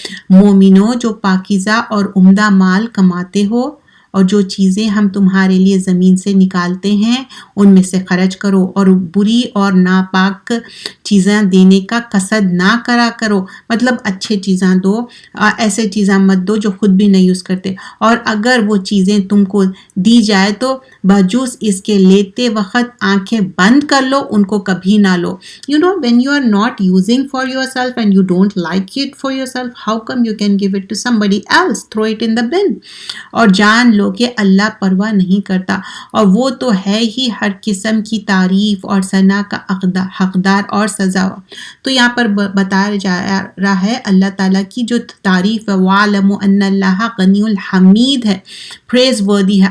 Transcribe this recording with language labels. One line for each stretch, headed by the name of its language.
Urdu: مومنو جو پاکیزہ اور عمدہ مال کماتے ہو اور جو چیزیں ہم تمہارے لیے زمین سے نکالتے ہیں ان میں سے خرچ کرو اور بری اور ناپاک چیزیں دینے کا قصد نہ کرا کرو, مطلب اچھے چیزاں دو, ایسے چیزاں مت دو جو خود بھی نہیں یوز کرتے, اور اگر وہ چیزیں تم کو دی جائے تو بجوز اس کے لیتے وقت آنکھیں بند کر لو, ان کو کبھی نہ لو.
English: when you are not using for yourself and you don't like it for yourself, how come you can give it to somebody else? Throw it in the bin.
Urdu: اور جان لو کہ اللہ پرواہ نہیں کرتا اور وہ تو ہے ہی ہر قسم کی تعریف اور ثنا کا حقدار اور سزا. تو یہاں پر بتایا جا رہا ہے اللہ تعالیٰ کی جو تعریف ہے,
Arabic: وَعَلَمُوا أَنَّ اللَّهَ غَنِيٌّ حَمِيدٌ
Urdu: ہے,
English: praiseworthy
Urdu: ہے.